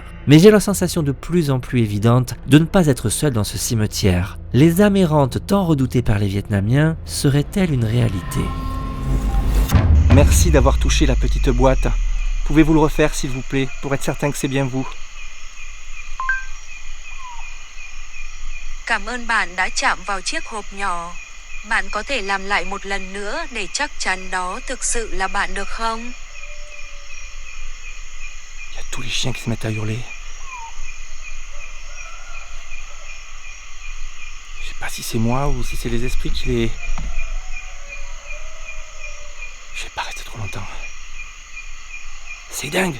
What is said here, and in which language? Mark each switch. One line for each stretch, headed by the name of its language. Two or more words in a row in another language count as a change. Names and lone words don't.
French: Mais j'ai la sensation de plus en plus évidente de ne pas être seul dans ce cimetière. Les âmes errantes tant redoutées par les Vietnamiens seraient-elles une réalité ? Merci d'avoir touché la petite boîte. Pouvez-vous le refaire s'il vous plaît, pour être certain que c'est bien vous?
Vietnamese: Cảm ơn bạn đã chạm vào chiếc hộp nhỏ. Bạn có thể làm lại một lần nữa để chắc chắn đó thực sự là bạn được không?
French: Il y a tous les chiens qui se mettent à hurler. Je sais pas si c'est moi ou si c'est les esprits qui les... Je vais pas rester trop longtemps. C'est dingue!